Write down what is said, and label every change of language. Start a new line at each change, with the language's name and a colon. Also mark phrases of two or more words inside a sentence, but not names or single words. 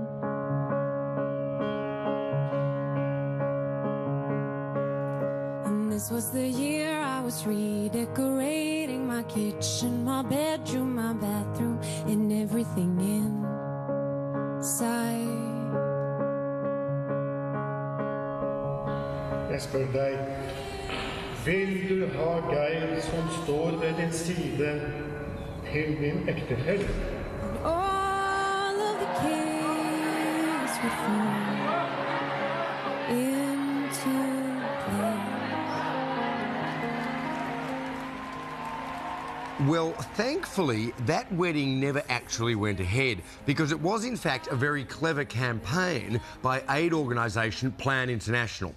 English: And this was the year I was redecorating my kitchen, my bedroom, my bathroom, and everything inside.
Norwegian: Jeg spør deg, vil du ha Geir som står ved din side til din ektefelle?
English: All of the kids would fall into place. Well, thankfully, that wedding never actually went ahead because it was, in fact, a very clever campaign by aid organisation Plan International.